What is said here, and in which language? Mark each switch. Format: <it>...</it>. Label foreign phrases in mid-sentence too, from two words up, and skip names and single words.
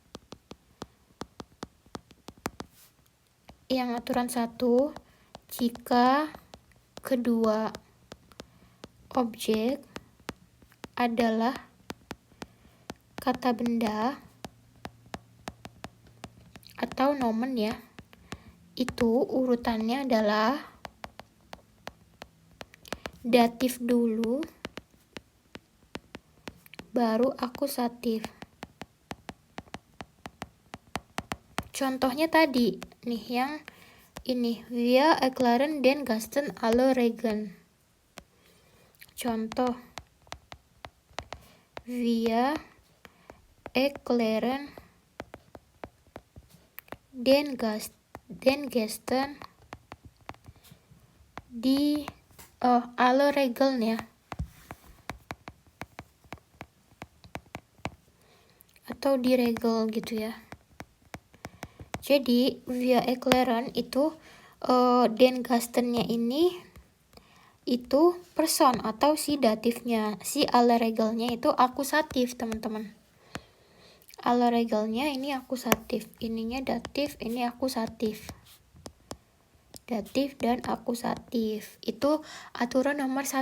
<id>Yang aturan 1, jika kedua objek adalah kata benda atau nomen ya, itu urutannya adalah datif dulu, baru akusatif. Contohnya tadi nih yang ini,</id> <de>wir erklären den Gästen alle Regeln.</de> <id>Contoh,</id> <de>wir erklären den Gästen</de> <id>di</id> <de>alle Regeln</de> <id>ya, atau di regel gitu ya. Jadi</id> <de>wir erklären</de> <id>itu</id> <de>den Gästennya</de> <id>ini itu person atau si datifnya, si</id> <de>alle Regelnya</de> <id>itu akusatif teman-teman.</id> <de>Alle Regelnya</de> <id>ini akusatif, ininya datif, ini akusatif. Datif dan akusatif itu aturan nomor 1.</id>